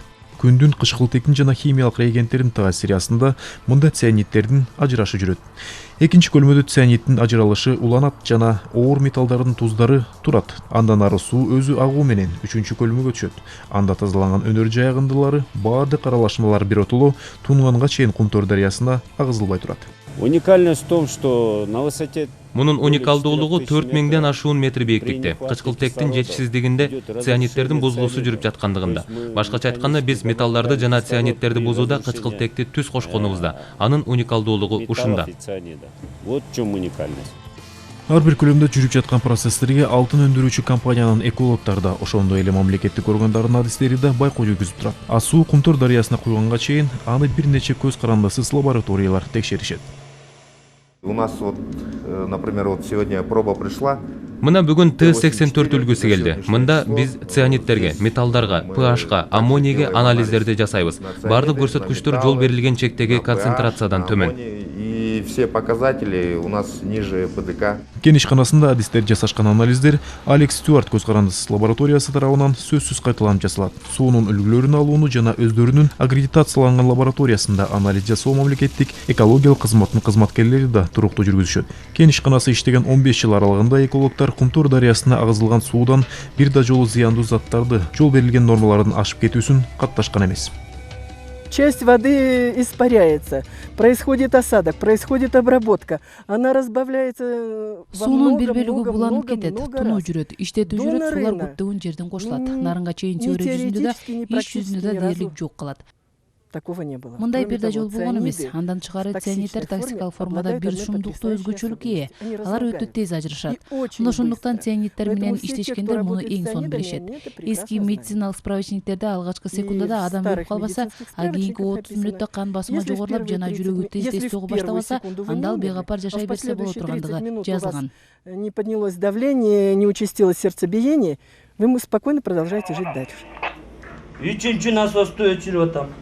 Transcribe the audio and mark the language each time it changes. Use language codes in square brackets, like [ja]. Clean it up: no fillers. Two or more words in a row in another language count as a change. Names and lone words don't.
[ky] Күндүн кычкылтектин жана химиялык реагенттердин таасири астында мында цианидтердин ажырашы жүрөт. Экинчи көлмөдө цианидтин ажыралышы уланат жана оор металлдардын туздары турат. Андан ары суу өзү агуу менен 3-чү көлмөгө түшөт. Анда тазаланган өнөр жай агындылары баардык аралашмалар биротоло Тунганга чейин Кумтөр дарыясына агызылбай турат. [ru] Уникальность в том, что на высоте [ky] Мунун уникалдуулугу 4000ден ашуун метр бийиктикте, кычкылтектин жетишсиздигинде цианидтердин бузулуусу жүрүп жаткандыгында. Башкача айтканда, биз металларды жана цианидтерди бузууда кычкылтекти түз кошконубузда. Анын уникалдуулугу ушунда. [ru] Вот в чем уникальность. [ky] Ар бир көлөмдө жүрүп жаткан процесстерге алтын өндүрүүчү компаниянын экологдору да, ошондой эле мамлекеттик органдардын адистери да байкоо жүргүзүп турат. Суу Кумтөр дарыясына куйганга чейин аны бир нече көз карандысыз лабораториялар текшеришет. [ru] У нас вот, например, вот сегодня проба пришла. [ky] Мына бүгүн Т-84 үлгүсү келди. Мында биз цианидтерге, металлдарга, pH-га, аммонийге анализдерди жасайбыз. Бардык көрсөткүчтөр жол берилген чектеги концентрациядан төмөн. [ru] И все показатели у нас ниже ПДК. [ky] Кен ишканасында адистер жасашкан анализдер Алекс Стюарт көз карандысыз лабораториясы тарабынан сөзсүз кайталанып жасалат. Суунун үлгүлөрүн алууну жана өздөрүнүн аккредитацияланган лабораториясында анализ жасоо мамлекеттик экологиялык кызматтын кызматкерлери да туруктуу жүргүзүшөт. Кен ишканасы иштеген 15 жыл аралыгында экологдор Кумтөр дарыясына агызылган суудан бир да жолу зыяндуу заттарды жол берилген нормалардын ашып кетүүсүн катташкан эмес. [ru] Часть воды испаряется, происходит осадок, происходит обработка, она разбавляется во [ky] суунун бир бөлүгү [ru] много [ky] буланып кетет, тунуу [ru] раз. [ky] жүрөт, иштетүү жүрөт, сулар көптөгөн жерден кошулат. Нарынга чейин теория жүзүндө да, иш жүзүндө да дээрлик жок калат. [ru] Такого не было. [ky] Мындай [ru] Кроме [ky] бир да [ru] того, [ky] жол болгон эмес. [ru] цианиды [ky] Андан тышкары [ru] в [ky] цианидтер [ru] токсичной [ky] токсикалык [ru] форме [ky] формада бир [ru] обладают [ky] шумдуктуу [ru] одной [ky] өзгөчөлүккө ээ. [ru] Они [ky] Алар өтө [ru] разлагаются. [ky] тез ажырашат. [ru] И очень [ky] Мына ошондуктан [ru] быстро. [ky] цианидтер менен [ru] Поэтому все те, кто [ky] иштешкендер муну [ru] работает [ky] эң [ru] с [ky] сонун [ru] цианидами, [ky] билишет. [ru] они это [ky] Эски [ru] прекрасно [ky] медициналык справочниктерде алгачкы секундада [ru] в [ky] адам [ru] старых [ky] өлүп калбаса, [ru] медицинских [ky] а кийинки [ru] справочниках [ky] 30 мүнөттө кан басымы [ru] Если в [ky] жогорулап [ru] первые [ky] жана [ru] 30 [ky] жүрөгү [ru] минут- [ky] тез [ru] если [ky] тез [ru] в [ky] согу [ru] первую [ky] баштабаса, [ru] секунду вы [ky] анда ал [ru] не умерли, [ky] бейгапар [ru] а в [ky] жашай берсе болот [ru] последующие 30 [ky] тургандыгы [ru] минут у вас [ky] жазылган. [ru] не поднялось давление, не участилось сердцебиение, вы спокойно продолжаете жить дальше. [tr] Üçüncü nasos'ta ölçülüyor tam.